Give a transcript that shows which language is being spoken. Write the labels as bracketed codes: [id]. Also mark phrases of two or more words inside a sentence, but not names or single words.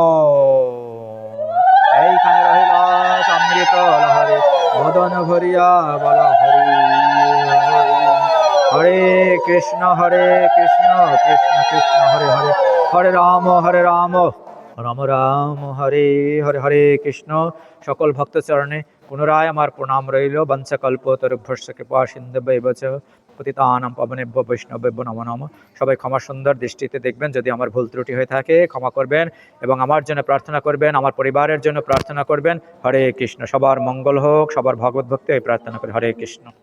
[bn] এইখানে রহিল অমৃত লহরে, মদন ভরিয়া বল হরি হরি। [sa] হরে কৃষ্ণ কৃষ্ণ কৃষ্ণ হরে হরে, হরে রাম রাম রাম হরে হরে। হরে কৃষ্ণ। [bn] সকল ভক্ত চরণে পুনরায় আমার প্রণাম রইল। [sa] বঞ্চকল্পতরুভ্যশ্চ কৃপা সিন্ধুভ্যেব চ পতিতানাং পাবনেভ্যো বৈষ্ণবেভ্যো নমো নমঃ। [bn] সবাই ক্ষমা সুন্দর দৃষ্টিতে দেখবেন, যদি আমার ভুল ত্রুটি হয়ে থাকে ক্ষমা করবেন এবং আমার জন্য প্রার্থনা করবেন, আমার পরিবারের জন্য প্রার্থনা করবেন। [sa] হরে কৃষ্ণ। [bn] সবার মঙ্গল হোক, সবার ভগবত ভক্তি এই প্রার্থনা করি। [sa] হরে কৃষ্ণ।